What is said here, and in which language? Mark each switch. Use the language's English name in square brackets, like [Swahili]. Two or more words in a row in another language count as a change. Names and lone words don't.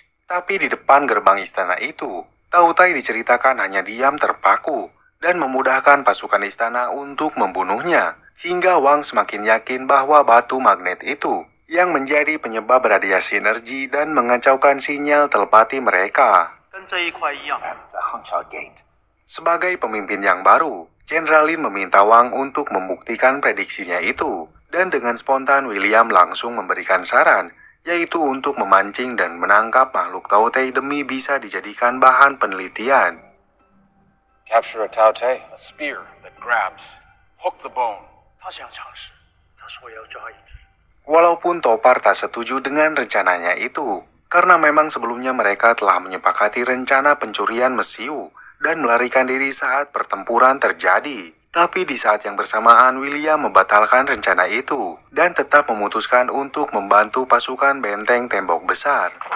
[Indonesian] Tapi di depan gerbang istana itu, Tao Te diceritakan hanya diam terpaku dan memudahkan pasukan istana untuk membunuhnya. Hingga Wang semakin yakin bahwa batu magnet itu yang menjadi penyebab radiasi energi dan mengacaukan sinyal telepati mereka. [Chinese] 跟这一块一样。 [Indonesian] Sebagai pemimpin yang baru, Jenderal Lin meminta Wang untuk membuktikan prediksinya itu, dan dengan spontan William langsung memberikan saran, yaitu untuk memancing dan menangkap makhluk Tao Te demi bisa dijadikan bahan penelitian. [English] Capture a Tao Te, a spear that grabs. Hook the bone. [Chinese] 他想尝试，他说要抓一只。 [Indonesian] Walaupun Topar tak setuju dengan rencananya itu, karena memang sebelumnya mereka telah menyepakati rencana pencurian mesiu dan melarikan diri saat pertempuran terjadi. Tapi di saat yang bersamaan, William membatalkan rencana itu dan tetap memutuskan untuk membantu pasukan benteng tembok besar.